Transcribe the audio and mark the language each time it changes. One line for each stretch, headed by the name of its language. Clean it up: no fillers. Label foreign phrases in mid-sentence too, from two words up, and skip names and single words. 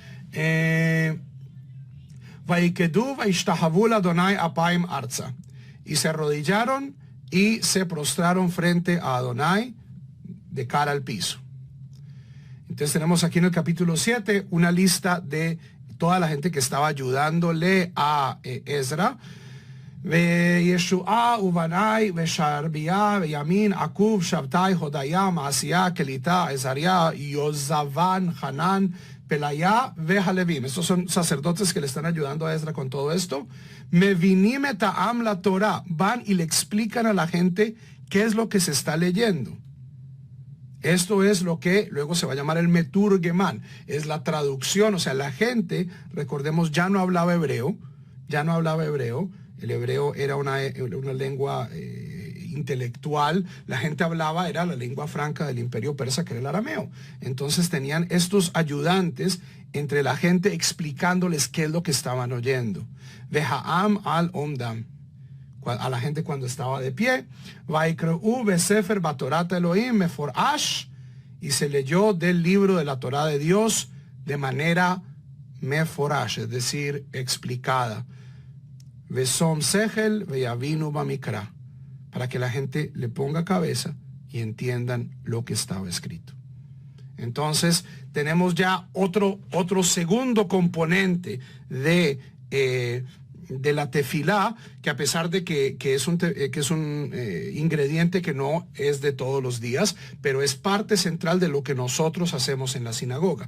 Spanish: Y se arrodillaron y se prostraron frente a Adonai de cara al piso. Entonces tenemos aquí en el capítulo 7 una lista de toda la gente que estaba ayudándole a Ezra. Yeshua, Ubanai, Sharbia, Yamin, Akub, Shabtai, Hodaya, Maasía, Kelita, Ezaria, Yozavan, Hanan, Pelaya, Vejalevim. Estos son sacerdotes que le están ayudando a Ezra con todo esto.
Hebrew: מבינים את העם לתורה.
Spanish: Van y le explican a la gente qué es lo que se está leyendo. Esto es lo que luego se va a llamar el Meturgeman. Es la traducción, o sea, la gente, recordemos, ya no hablaba hebreo. El hebreo era una lengua intelectual, la gente hablaba, era la lengua franca del imperio persa, que era el arameo. Entonces tenían estos ayudantes entre la gente explicándoles qué es lo que estaban oyendo.
Hebrew: והעם על עמדם,
Spanish: a la gente cuando estaba de pie.
Hebrew: ויקראו בספר בתורת האלהים מפרש,
Spanish: y se leyó del libro de la Torá de Dios de manera meforash, es decir, explicada.
Hebrew: ושום שכל ויבינו במקרא,
Spanish: para que la gente le ponga cabeza y entiendan lo que estaba escrito. Entonces tenemos ya otro segundo componente de la tefilá, que a pesar de que es un ingrediente que no es de todos los días, pero es parte central de lo que nosotros hacemos en la sinagoga.